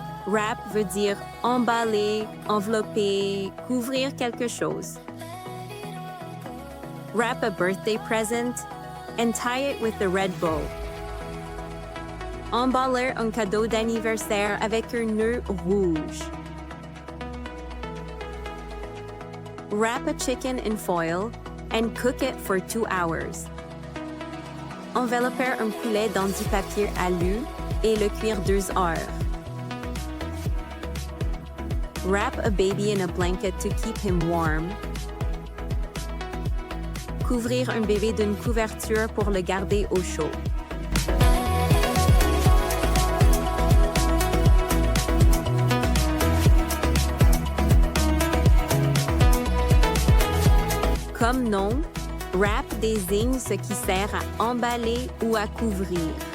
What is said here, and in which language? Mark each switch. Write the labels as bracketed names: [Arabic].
[French] Wrap veut dire emballer, envelopper, couvrir quelque chose. [English] Wrap a birthday present and tie it with a red bow. [French] Emballer un cadeau d'anniversaire avec un nœud rouge. [English] Wrap a chicken in foil and cook it for 2 hours. [French] Envelopper un poulet dans du papier alu et le cuire 2 heures. [English] Wrap a baby in a blanket to keep him warm. [French] Couvrir un bébé d'une couverture pour le garder au chaud. Comme nom, wrap désigne ce qui sert à emballer ou à couvrir.